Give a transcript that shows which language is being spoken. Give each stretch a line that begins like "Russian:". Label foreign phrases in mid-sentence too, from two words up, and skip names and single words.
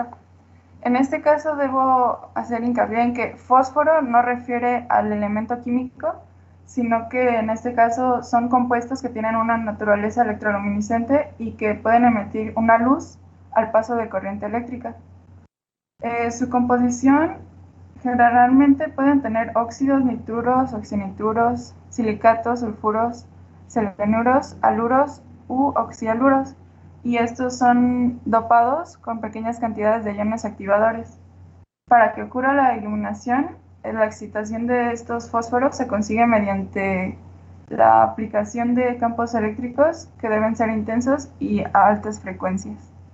Spanish: En este caso debo hacer hincapié en que fósforo no refiere al elemento químico, sino que en este caso son compuestos que tienen una naturaleza electroluminiscente y que pueden emitir una luz al paso de corriente eléctrica. Su composición generalmente pueden tener óxidos, nitruros, oxinitruros, silicatos, sulfuros, selenuros, aluros u oxialuros, y estos son dopados con pequeñas cantidades de iones activadores. Para que ocurra la iluminación, la excitación de estos fósforos se consigue mediante la aplicación de campos eléctricos que deben ser intensos y a altas frecuencias.